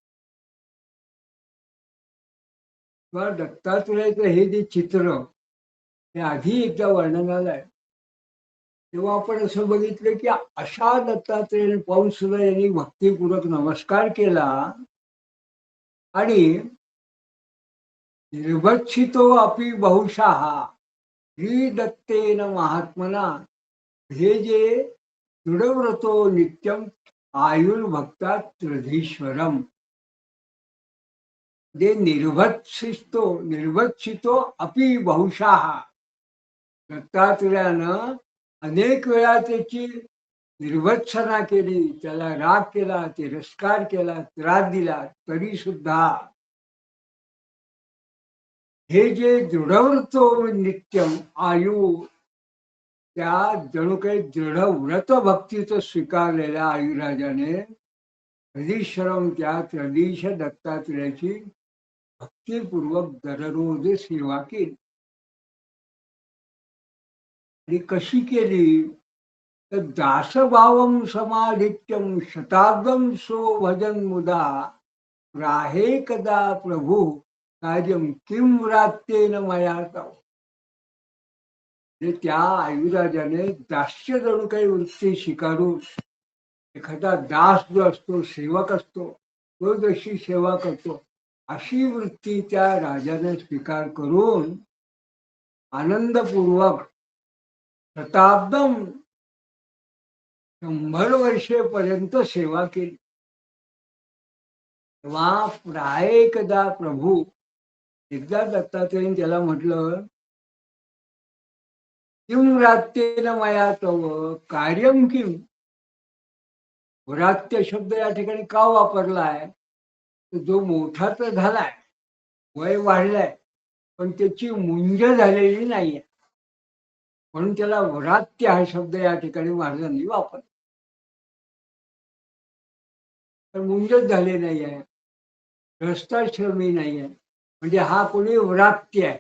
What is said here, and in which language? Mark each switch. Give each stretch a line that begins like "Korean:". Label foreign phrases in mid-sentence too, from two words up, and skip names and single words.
Marathi: किंवा दत्तात्रेयाचं हे जे चित्र हे आधी एकदा वर्णनाला आहे, तेव्हा आपण असं बघितलं की अशा दत्तात्रेयाने पाहून सुद्धा यांनी भक्तीपूर्वक नमस्कार केला.
Sanskrit: आणि निर्भक्षितो अपि बहुशः श्री दत्तेन महात्मना,
Marathi: हे जे
Sanskrit: दृढव्रतो नित्यम आयुर्भक्ता त्रिधीश्वरम,
Marathi: जे
Sanskrit: निर्भक्षितो अपि बहुशः,
Marathi: दत्तात्रेयानं अनेक वेळा त्याची निर्भत्सना केली, त्याला राग केला, तिरस्कार केला, त्रास दिला, तरी सुद्धा हे जे
Sanskrit: दृढव्रतो नित्यम आयु,
Marathi: त्या जणू काही दृढ व्रत भक्तीचं स्वीकारलेल्या आयुराजाने त्रिधीश्वरम, त्या त्रिधीश दत्तात्रेयाची भक्तीपूर्वक दररोज सेवा केली. आणि कशी केली तर
Sanskrit: दासभावम समाधित्यम शताब्दम सो भजन मुदा राहे कदा प्रभू कार्यम किम रात्तेन मया तव.
Marathi: त्या आयुराजाने दास्य जणू काही वृत्ती स्वीकारून, एखादा दास जो असतो, सेवक असतो, तो जशी सेवा करतो अशी वृत्ती त्या राजाने स्वीकार करून आनंदपूर्वक शताब्दम 100 वर्षेपर्यंत सेवा केली. तेव्हा प्राय एकदा प्रभू, एकदा दत्तात्रेयाने त्याला म्हटलं
Sanskrit: किम रात्तेन मया तव कार्यम किम.
Marathi: व्रात्य शब्द या ठिकाणी का वापरलाय, जो मोठा तर झालाय, वय वाढलाय, पण त्याची मुंज झालेली नाहीये, म्हणून त्याला व्रात्य हा शब्द या ठिकाणी महाराजांनी वापरला. पण मुंजच झाले नाही आहे, भ्रष्टाश्रमी नाही आहे, म्हणजे हा कोणी व्रात्य आहे.